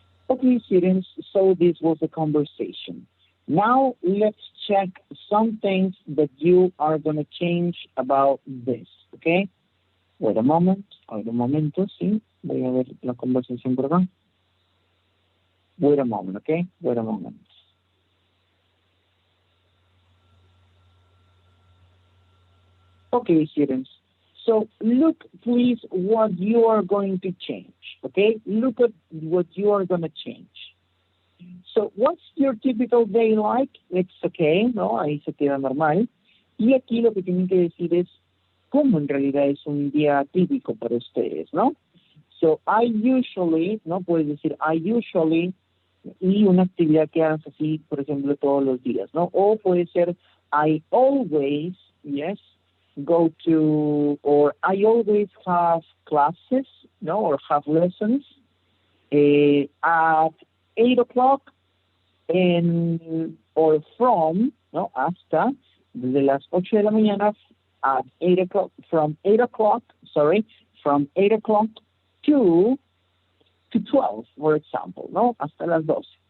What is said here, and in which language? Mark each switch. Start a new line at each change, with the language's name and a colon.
English: Okay, students, so this was a conversation. Now let's check some things that you are going to change about this, okay? Wait a moment, wait a momento,
Spanish: sí. Voy a ver la conversación por acá.
English: Wait a moment, okay? Wait a moment. Okay, students. So look, please, what you are going to change, okay? Look at what you are going to change. So what's your typical day like? It's okay,
Spanish: ¿no? Ahí se queda normal. Y aquí lo que tienen que decir es cómo en realidad es un día típico para ustedes, ¿no?
English: So I usually,
Spanish: ¿no? Puedes decir
English: I usually
Spanish: y una actividad que hagas así, por ejemplo, todos los días, ¿no? O puede ser
English: I always, yes, go to, or I always have classes, no, or have lessons at 8 o'clock and, or from, no,
Spanish: hasta, desde las 8 de la mañana
English: at 8 o'clock, from 8 o'clock, sorry, from 8 o'clock to 12, for example,
Spanish: ¿no? Hasta las 12.